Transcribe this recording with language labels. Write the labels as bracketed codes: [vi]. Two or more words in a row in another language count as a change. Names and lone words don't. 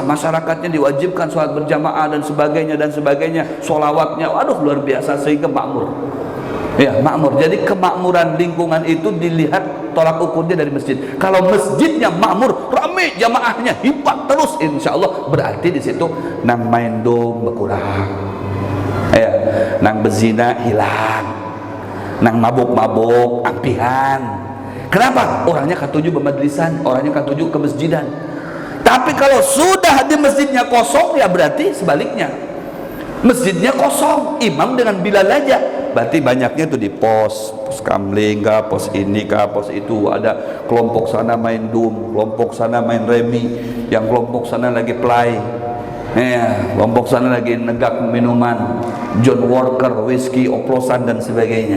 [id] Masyarakatnya diwajibkan sholat berjamaah dan sebagainya, sholawatnya, waduh luar biasa sehingga makmur. Ya, makmur. Jadi kemakmuran lingkungan itu dilihat tolak ukurnya dari masjid. Kalau masjidnya makmur, ramai jamaahnya, hebat terus, [ar] إن شاء الله [id] berarti di situ [bjn] nang main dom [id] berkurang, ya, [bjn] nang bezina hilang, nang mabuk-mabuk ampihan. Kenapa? Orangnya katuju bermajlisan, orangnya katuju ke masjidan. [id] Tapi kalau sudah di masjidnya kosong, ya berarti sebaliknya, masjidnya kosong, imam dengan bilal aja, berarti banyaknya itu di pos kamling kah, pos ini kah, pos itu. Ada kelompok sana main dum, kelompok sana main remi, yang kelompok sana lagi play, ya, kelompok sana lagi negak minuman, John Walker, whisky, oplosan dan sebagainya.